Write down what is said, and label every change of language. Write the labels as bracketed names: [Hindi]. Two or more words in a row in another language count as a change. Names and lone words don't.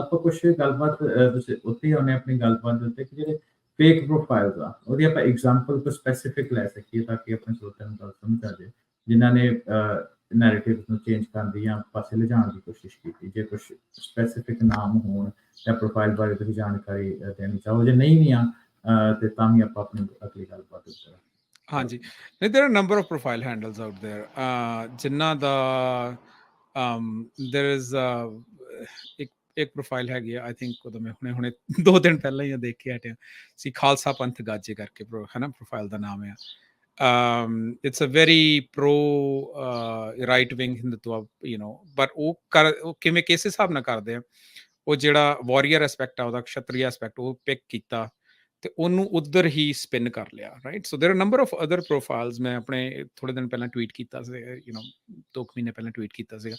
[Punjabi] ਆਪਾਂ ਕੁਛ ਗੱਲਬਾਤ ਤੁਸੀਂ ਉੱਥੇ ਆਉਂਦੇ ਆਪਣੀ ਗੱਲਬਾਤ ਦੇ ਉੱਤੇ ਕਿ ਜਿਹੜੇ [English] fake profiles [Punjabi] ਆ ਉਹਦੀ ਆਪਾਂ ਐਗਜ਼ਾਮਪਲ ਕੋਈ ਸਪੈਸੀਫਿਕ ਲੈ ਸਕੀਏ ਤਾਂ ਕਿ ਆਪਣੇ ਸਰੋਤਿਆਂ ਨੂੰ ਗੱਲ ਸਮਝ ਆ ਜਾਏ, ਜਿਨ੍ਹਾਂ ਨੇ ਨੈਰੇਟਿਵ ਨੂੰ ਚੇਂਜ ਕਰਨ ਦੀ ਜਾਂ ਪਾਸੇ ਲਿਜਾਣ ਦੀ ਕੋਸ਼ਿਸ਼ ਕੀਤੀ। ਜੇ ਕੁਝ ਸਪੈਸੀਫਿਕ ਨਾਮ ਹੋਣ ਜਾਂ ਪ੍ਰੋਫਾਈਲ ਬਾਰੇ ਤੁਸੀਂ ਜਾਣਕਾਰੀ ਦੇਣੀ ਚਾਹੋ, ਜੇ ਨਹੀਂ ਵੀ ਆ ਤੇ ਤਾਂ ਵੀ ਆਪਾਂ ਆਪਣੀ ਅਗਲੀ ਗੱਲਬਾਤ ਉੱਤੇ। ਹਾਂਜੀ, [English] there are a number of profile handles out there, [Punjabi] ਜਿਨ੍ਹਾਂ ਦਾ [English] there is [Punjabi] ਇੱਕ ਪ੍ਰੋਫਾਈਲ ਹੈਗੀ ਆ, [English] I think [Punjabi] ਉਹਦਾ ਮੈਂ ਹੁਣੇ 2 ਦਿਨ ਪਹਿਲਾਂ ਹੀ ਦੇਖ ਕੇ ਹਟਿਆ ਸੀ, ਖਾਲਸਾ ਪੰਥ ਗਾਜੇ ਕਰਕੇ ਪ੍ਰੋਫਾਈਲ ਦਾ ਨਾਮ ਆ। [English] it's a very pro right wing [Punjabi] ਹਿੰਦੂਤਵ ਪਰ ਉਹ ਕਿਵੇਂ ਕਿਸ ਹਿਸਾਬ ਨਾਲ ਕਰਦੇ ਆ, ਉਹ ਜਿਹੜਾ [English] warrior aspect [Punjabi] ਆ ਉਹਦਾ, ਕਸ਼ਤਰੀ ਐਸਪੈਕਟ ਉਹ ਪਿਕ ਕੀਤਾ ਤੇ ਉਹਨੂੰ ਉਧਰ ਹੀ ਸਪਿਨ ਕਰ ਲਿਆ, ਰਾਈਟ। [English] So there are number of other profiles. [Punjabi] ਮੈਂ ਆਪਣੇ ਥੋੜੇ ਦਿਨ ਪਹਿਲਾਂ ਟਵੀਟ ਕੀਤਾ ਸੀ, 2 ਮਹੀਨੇ ਪਹਿਲਾਂ ਟਵੀਟ ਕੀਤਾ ਸੀਗਾ।